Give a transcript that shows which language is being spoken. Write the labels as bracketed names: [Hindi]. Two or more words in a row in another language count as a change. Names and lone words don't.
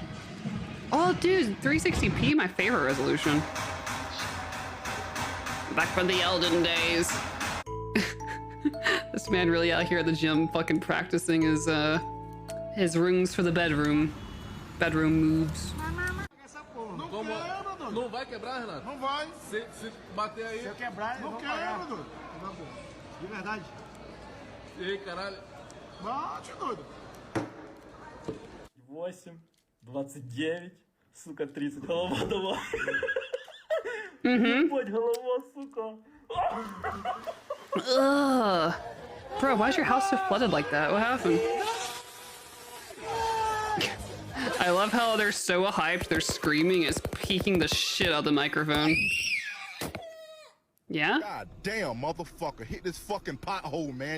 [English] Oh, dude, 360p, my favorite resolution. Back from the olden days. This man really out here at the gym fucking practicing his rings for the bedroom. Bedroom moves. [Portuguese] Não vai quebrar, Renato? Não vai. Se bater aí... Se eu quebrar, não quebra, de verdade. Ei, caralho. Bate, doido. [Russian] 8, 29, сука, 30. Голова давай. Ебать, голова, сука. Ugh. [English] Bro, why is your house so flooded like that? What happened? I love how they're so hyped, they're screaming, it's peeking the shit out of the microphone. Yeah? God damn, motherfucker. Hit this fucking pothole, man.